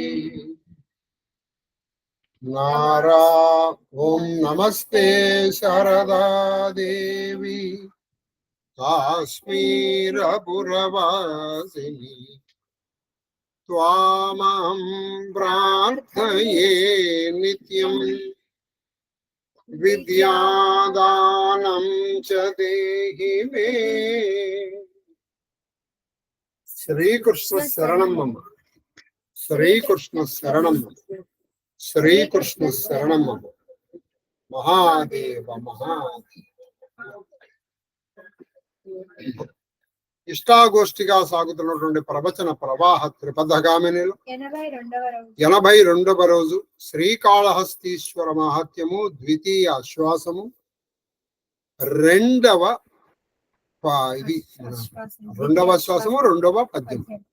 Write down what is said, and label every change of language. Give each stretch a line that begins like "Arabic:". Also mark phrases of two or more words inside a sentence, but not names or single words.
Sanskrit: ओम नमस्ते शारदा देवी काश्मीरपुरवासिनी त्वामहं प्रार्थये नित्यं विद्यादानं च देहि मे। श्रीकृष्ण शरणं मम। श्रीकृष्ण शरणं मम। श्रीकृष्ण शरणं मम। महादेव महादेव।
Telugu: ఇష్టాగోష్ఠిగా సాగుతున్నటువంటి ప్రవచన ప్రవాహ త్రిపథగామినిలో 82వ రోజు శ్రీకాళహస్తీశ్వర మహాత్మ్యము ద్వితీయ ఆశ్వాసము రెండవ ఆశ్వాసము రెండవ పద్యం.